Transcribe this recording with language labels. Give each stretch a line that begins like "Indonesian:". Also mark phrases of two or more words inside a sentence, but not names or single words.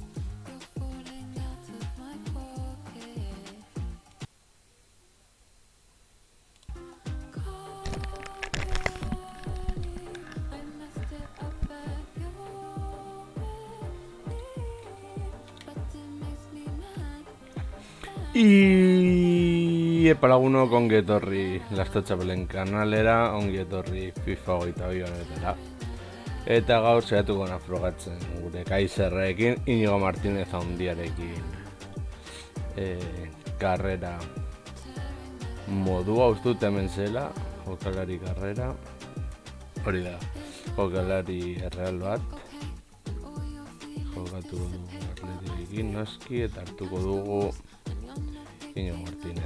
English: You're falling out of my pocket. Call me, I messed it up at your wedding, but it makes me mad.
Basque: Iepa lagunok ongi etorri Lastotxapelen kanalera, ongi etorri FIFA 22 honetara. Eta gaur saiatuko na frogatzen gure Kaiserrekin, Inigo Martinez handiarekin karrera modua ustut hemen zela, jokalari karrera, hori da, jokalari erreal bat, jokatu dugu Atletirekin noski eta hartuko dugu Inigo Martinez.